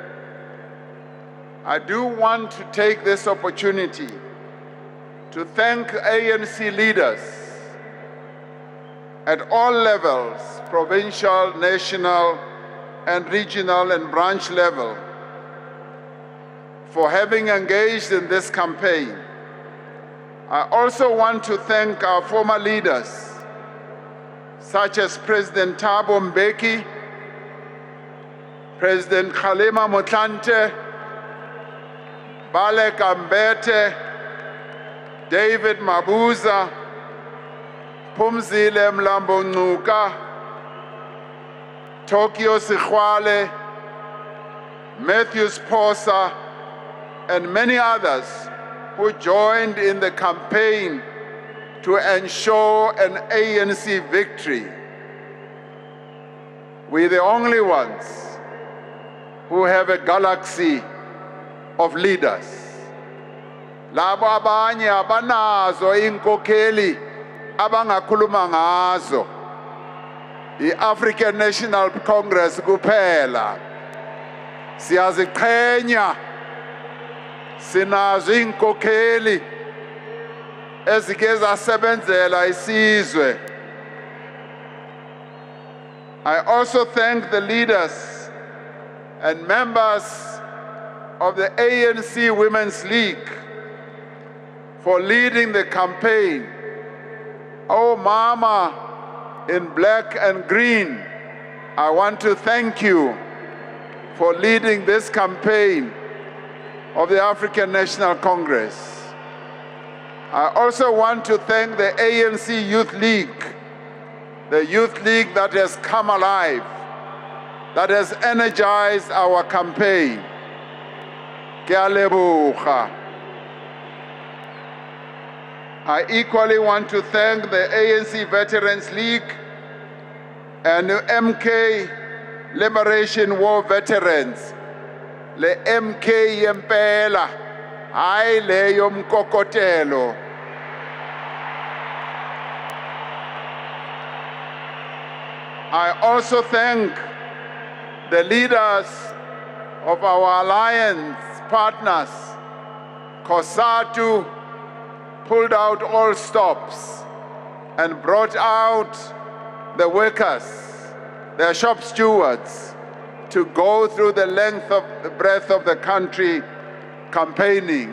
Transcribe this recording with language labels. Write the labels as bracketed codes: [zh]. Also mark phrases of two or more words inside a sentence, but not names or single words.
[en] I do want to take this opportunity to thank ANC leaders at all levels, provincial, national, and regional and branch level, for having engaged in this campaign. I also want to thank our former leaders, such as President Thabo Mbeki, President Kgalema Motlanthe, Bale Kambete, David Mabuza, Phumzile Mlambo Ngcuka, Tokyo Sikhwale, Matthew Sposa, and many others who joined in the campaign to ensure an ANC victory. We're the only ones who have a galaxy of leaders. [zu] Labo abanye abanazo inkokheli abangakhuluma ngazo. [en] The African National Congress [zu] kuphela. Siyaziqhenya sinazo inkokheli ezike zasebenzela isizwe. [en] I also thank the leaders and members of the ANC Women's League for leading the campaign. Oh, Mama in black and green, I want to thank you for leading this campaign of the African National Congress. I also want to thank the ANC Youth League, the youth league that has come alive, that has energized our campaign. [tn] Ke a leboga. [en] I equally want to thank the ANC Veterans League and the MK Liberation War Veterans, [zu] le MK yempela, hayi le yomkokotelo. [en] I also thank the leaders of our alliance partners. COSATU pulled out all stops and brought out the workers, their shop stewards, to go through the length of the breadth of the country campaigning.